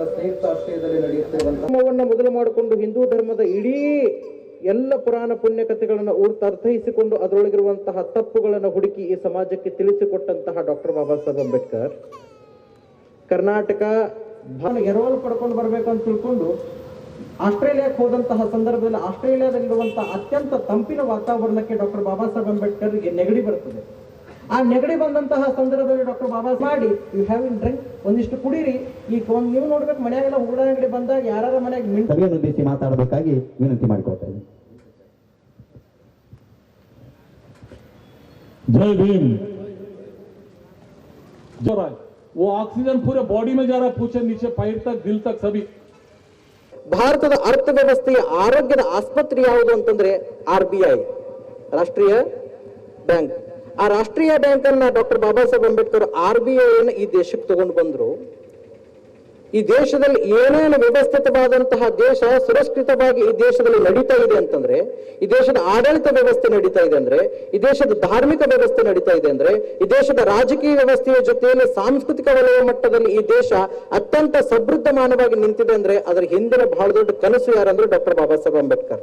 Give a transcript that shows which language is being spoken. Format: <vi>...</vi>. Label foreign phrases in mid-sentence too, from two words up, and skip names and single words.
<kn>ಸಂಯುಕ್ತ ಆಶ್ರಯದಲ್ಲಿ ನಡೆಯುತ್ತಿರುವಂತಹ ಮೊದಲು ಮಾಡಿಕೊಂಡು ಹಿಂದೂ ಧರ್ಮದ ಇಡೀ ಎಲ್ಲ ಪುರಾಣ ಪುಣ್ಯ ಕಥೆಗಳನ್ನು ಅರ್ಥೈಸಿಕೊಂಡು ಅದರೊಳಗಿರುವಂತಹ ತಪ್ಪುಗಳನ್ನು ಹುಡುಕಿ ಈ ಸಮಾಜಕ್ಕೆ ತಿಳಿಸಿಕೊಟ್ಟಂತಹ ಡಾಕ್ಟರ್ ಬಾಬಾ ಸಾಹೇಬ್ ಅಂಬೇಡ್ಕರ್ ಕರ್ನಾಟಕ ಎರವಲು ಪಡ್ಕೊಂಡು ಬರಬೇಕು ಅಂತ ತಿಳ್ಕೊಂಡು ಆಸ್ಟ್ರೇಲಿಯಾಕ್ಕೆ ಹೋದಂತಹ ಸಂದರ್ಭದಲ್ಲಿ ಆಸ್ಟ್ರೇಲಿಯಾದಲ್ಲಿರುವಂತಹ ಅತ್ಯಂತ ತಂಪಿನ ವಾತಾವರಣಕ್ಕೆ ಡಾಕ್ಟರ್ ಬಾಬಾ ಸಾಹೇಬ್ ಅಂಬೇಡ್ಕರ್ಗೆ ನೆಗಡಿ ಬರ್ತದೆ. ಆ ನೆಗಡಿ ಬಂದಂತಹ ಸಂದರ್ಭದಲ್ಲಿ ಡಾಕ್ಟರ್ ಬಾಬಾ ಮಾಡಿ</kn> <en>you have in drink,</en> <kn>ಒಂದಿಷ್ಟು ಕುಡೀರಿ. ಈಗ ನೀವು ನೋಡ್ಬೇಕು ಮನೆಯಾಗೆಲ್ಲ ಉಗುಳ ನೆಗಡಿ ಬಂದಾಗ ಯಾರ ಮನೆಯಾಗ ಸಭೆಯನ್ನುದ್ದೇಶಿ ಮಾತಾಡಬೇಕಾಗಿ ವಿನಂತಿ ಮಾಡಿಕೊಳ್ತಾ ಇದ್ದೀನಿ.</kn> <hi>जय भीम। जो रहा है वो ऑक्सीजन पूरे बॉडी में जा रहा है, पूछे नीचे पैर तक दिल तक सभी।</hi> <kn>ಭಾರತದ ಅರ್ಥವ್ಯವಸ್ಥೆಯ ಆರೋಗ್ಯದ ಆಸ್ಪತ್ರೆ ಯಾವುದು ಅಂತಂದ್ರೆ RBI, ರಾಷ್ಟ್ರೀಯ ಬ್ಯಾಂಕ್. ಆ ರಾಷ್ಟ್ರೀಯ ಬ್ಯಾಂಕ್ ಅನ್ನ ಡಾಕ್ಟರ್ ಬಾಬಾ ಸಾಹೇಬ್ ಅಂಬೇಡ್ಕರ್ RBI ಅನ್ನು ಈ ದೇಶಕ್ಕೆ ತಗೊಂಡು ಬಂದ್ರು. ಈ ದೇಶದಲ್ಲಿ ಏನೇನು ವ್ಯವಸ್ಥಿತವಾದಂತಹ ದೇಶ ಸುರಕ್ಷಿತವಾಗಿ ಈ ದೇಶದಲ್ಲಿ ನಡೀತಾ ಇದೆ ಅಂತಂದ್ರೆ, ಈ ದೇಶದ ಆಡಳಿತ ವ್ಯವಸ್ಥೆ ನಡೀತಾ ಇದೆ ಅಂದ್ರೆ, ಈ ದೇಶದ ಧಾರ್ಮಿಕ ವ್ಯವಸ್ಥೆ ನಡೀತಾ ಇದೆ ಅಂದ್ರೆ, ಈ ದೇಶದ ರಾಜಕೀಯ ವ್ಯವಸ್ಥೆಯ ಜೊತೆಯಲ್ಲಿ ಸಾಂಸ್ಕೃತಿಕ ವಲಯ ಮಟ್ಟದಲ್ಲಿ ಈ ದೇಶ ಅತ್ಯಂತ ಸಮೃದ್ಧಮಾನವಾಗಿ ನಿಂತಿದೆ ಅಂದ್ರೆ ಅದರ ಹಿಂದಿನ ಬಹಳ ದೊಡ್ಡ ಕನಸು ಯಾರಂದ್ರೆ ಡಾಕ್ಟರ್ ಬಾಬಾ ಸಾಹೇಬ್ ಅಂಬೇಡ್ಕರ್.</kn>